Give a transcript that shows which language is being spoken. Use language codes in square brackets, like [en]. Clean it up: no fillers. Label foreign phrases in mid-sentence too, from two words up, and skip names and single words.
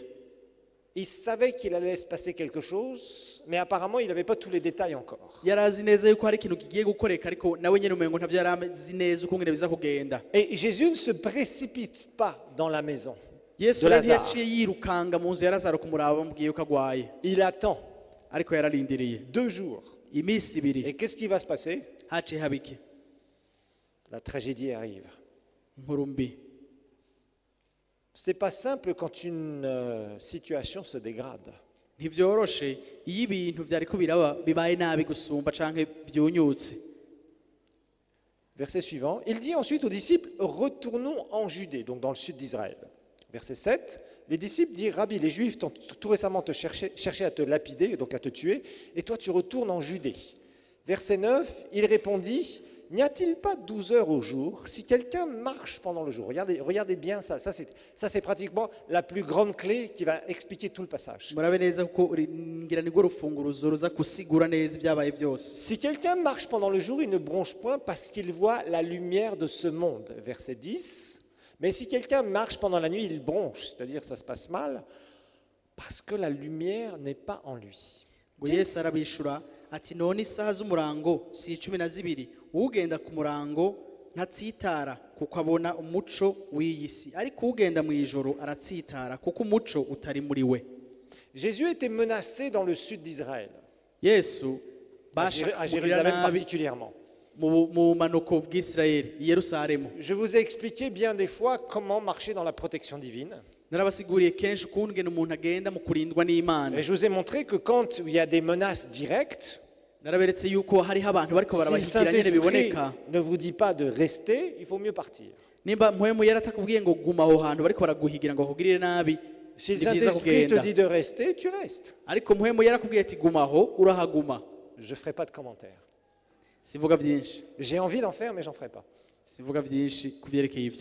[fr] Il savait qu'il allait se passer quelque chose, mais apparemment il n'avait pas tous les détails encore. [rn] Yarazi neza yuko hari ikintu kigiye gukoreka ariko nawe nyene umengo ntavyo yarazi neza uko ngene biza kugenda. [fr] Et Jésus ne se précipite pas dans la maison [rn] Yesu [fr] de [rn] rero [fr] Lazare. [rn] yaciye yirukanga mu nzu ya Lazaro kumuraba bamubwiye yuko agwaye [fr] Il attend [rn] ariko yararindiriye [fr] 2 jours. [rn] iminsi 2 [fr] Et qu'est-ce qui va se passer? [rn] haciye habiki [fr] La tragédie arrive. [rn] inkuru mbi. [fr] C'est pas simple quand une situation se dégrade. [rn] Ntivyoroshe iyo ibintu vyariko biraba bibaye nabi gusumba canke byunyutse. [fr] Verset suivant, il dit ensuite aux disciples, retournons en Judée, donc dans le sud d'Israël. Verset 7, les disciples disent, Rabbi, les Juifs t'ont tout récemment cherché à te lapider, donc à te tuer, et toi tu retournes en Judée. Verset 9, il répondit, n'y a-t-il pas 12 heures au jour si quelqu'un marche pendant le jour? Regardez bien ça, c'est pratiquement la plus grande clé qui va expliquer tout le passage. [rn] Murabe neza kuko ngira ni go rufunguruzo ruza kusigura neza ibyabaye byose. [fr] Si quelqu'un marche pendant le jour, il ne bronche point parce qu'il voit la lumière de ce monde. Verset 10. Mais si quelqu'un marche pendant la nuit, il bronche, c'est-à-dire ça se passe mal, parce que la lumière n'est pas en lui. [rn] Ngo Yesu arabishura ati none isaha z'umurango si 12 ugenda ku murango ntatsitara kuko abona umuco w'iyisi ariko ugenda mu ijoro aratsitara kuko umuco utari muri we. [fr] Jésus était menacé dans le sud d'Israël, [rn] Yesu [fr] à Jérusalem particulièrement. [rn] mu manuko bw'Israeli i Yerusalemu. [fr] Je vous ai expliqué bien des fois comment marcher dans la protection divine. [rn] Narabasiguriye kenshi ukuntu ngene umuntu agenda mu kurindwa n'Imana. [fr] Et je vous ai montré que quand il y a des menaces directes, [rn] Naraberetse yuko hariho abantu bariko [fr] si le [rn] barabahigira nyene [fr] Saint-Esprit [rn] biboneka. [fr] ne vous dit pas de rester, il faut mieux partir. [rn] Nimba mpwemu yaratakubwiye ngo guma aho hantu bariko baraguhigira ngo bakugirire nabi. [fr] Si le [rn] ni byiza [fr] Saint-Esprit te [rn] kugenda. [fr] dit de rester, tu restes. [rn] Ariko mpwemu yarakubwiye ati guma aho urahaguma. [fr] Je ne ferai pas de commentaires. [rn] Sivuga byinshi. [fr] J'ai envie d'en faire, mais j'en ferai pas. [rn] Sivuga byinshi kubyerekeye ivyo.